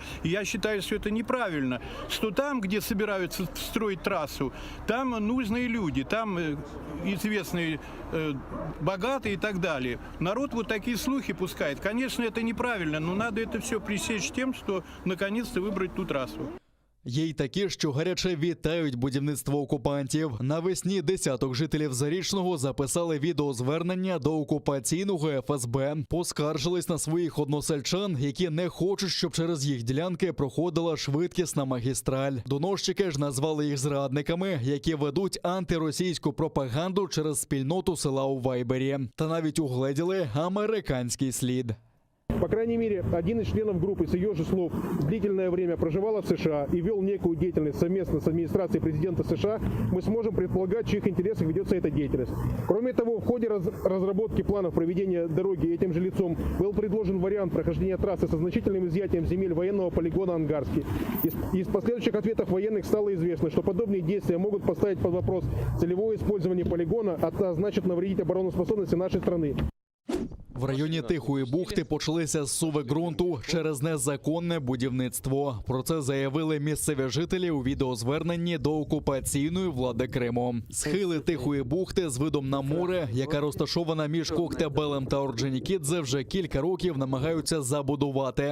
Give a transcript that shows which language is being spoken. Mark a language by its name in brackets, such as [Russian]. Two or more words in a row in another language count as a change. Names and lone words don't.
[Russian] И я считаю, что это неправильно. Что там, где собираются строить трассу, там нужные люди, там известные, богатые и так далее. Народ вот такие слухи пускает. Конечно, это неправильно, но надо это все пресечь тем, что наконец-то выбрать ту трассу. [Ukrainian] Є й такі, що гаряче вітають будівництво окупантів. Навесні десяток жителів Зарічного записали відеозвернення до окупаційного ФСБ. Поскаржились на своїх односельчан, які не хочуть, щоб через їх ділянки проходила швидкісна магістраль. Доносчики ж назвали їх зрадниками, які ведуть антиросійську пропаганду через спільноту села у Вайбері. Та навіть угледіли американський слід. [Russian] По крайней мере, один из членов группы, с ее же слов, длительное время проживала в США и вел некую деятельность совместно с администрацией президента США, мы сможем предполагать, в чьих интересах ведется эта деятельность. Кроме того, в ходе разработки планов проведения дороги этим же лицом был предложен вариант прохождения трассы со значительным изъятием земель военного полигона Ангарский. Из последующих ответов военных стало известно, что подобные действия могут поставить под вопрос целевое использование полигона, а значит навредить обороноспособности нашей страны. [Ukrainian] В районі Тихої бухти почалися зсуви ґрунту через незаконне будівництво. Про це заявили місцеві жителі у відеозверненні до окупаційної влади Криму. Схили Тихої бухти з видом на море, яка розташована між Коктебелем та Орджонікідзе, вже кілька років намагаються забудувати.